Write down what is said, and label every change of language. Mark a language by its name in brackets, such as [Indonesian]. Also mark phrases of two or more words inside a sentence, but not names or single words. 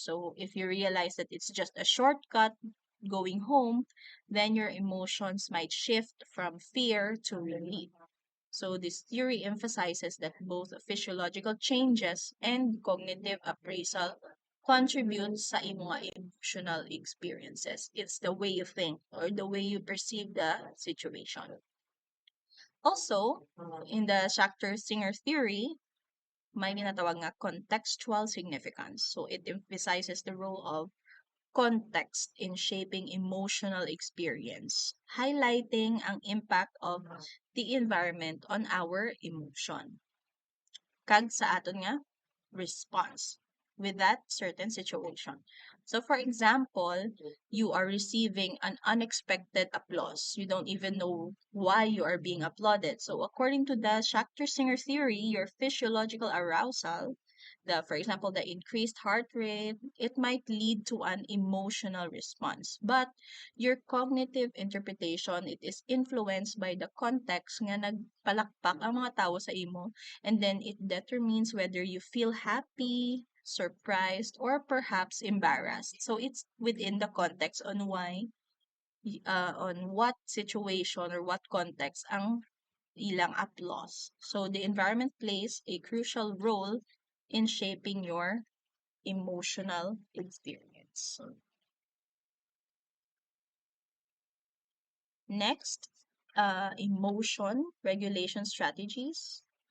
[English] So if you realize that it's just a shortcut going home, then your emotions might shift from fear to relief. So this theory emphasizes that both physiological changes and cognitive appraisal contribute [Hiligaynon] sa imong [English] emotional experiences. It's the way you think or the way you perceive the situation. Also, in the Schachter-Singer theory, [Hiligaynon] may ginatawag nga [English] contextual significance. So it emphasizes the role of context in shaping emotional experience, highlighting ang impact of the environment on our emotion. [Hiligaynon] Kag sa aton nga [English] response with that certain situation. So, for example, you are receiving an unexpected applause. You don't even know why you are being applauded. So, according to the Schachter-Singer theory, your physiological arousal, for example, the increased heart rate, it might lead to an emotional response. But your cognitive interpretation, it is influenced by the context [Hiligaynon] nga nagpalakpak ang mga tao sa imo, [English] and then it determines whether you feel happy, surprised, or perhaps embarrassed. So it's within the context on on what situation or what context [Hiligaynon] ang ilang [English] applause. So the environment plays a crucial role in shaping your emotional experience. Next, emotion regulation strategies.